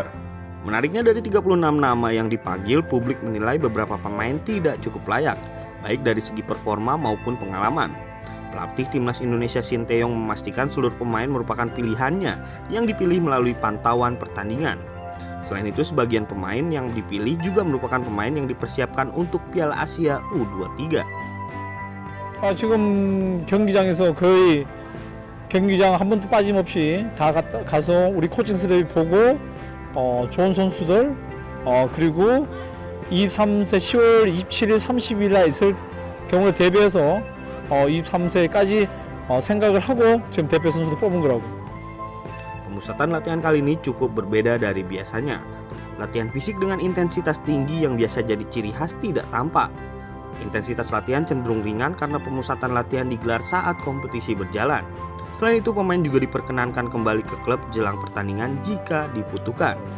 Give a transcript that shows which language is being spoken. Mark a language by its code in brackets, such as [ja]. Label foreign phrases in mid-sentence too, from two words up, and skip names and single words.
[id] Menariknya, dari 36 nama yang dipanggil, publik menilai beberapa pemain tidak cukup layak, baik dari segi performa maupun pengalaman. Pelatih timnas Indonesia Shin Tae-yong memastikan seluruh pemain merupakan pilihannya yang dipilih melalui pantauan pertandingan. Selain itu, sebagian pemain yang dipilih juga merupakan pemain yang dipersiapkan untuk Piala Asia U23. [ko] 지금 경기장에서 거의 경기장 한 번도 빠짐없이 다 가서 우리 코칭 스텝이 보고 좋은 선수들 그리고 23세 10월 27일 30일 날 있을 경우에 대비해서 23세까지 생각을 하고 지금 대표 선수도 뽑은 거라고. [id] Pemusatan latihan kali ini cukup berbeda dari biasanya. Latihan fisik dengan intensitas tinggi yang biasa jadi ciri khas tidak tampak. Intensitas latihan cenderung ringan karena pemusatan latihan digelar saat kompetisi berjalan. Selain itu, pemain juga diperkenankan kembali ke klub jelang pertandingan jika dibutuhkan.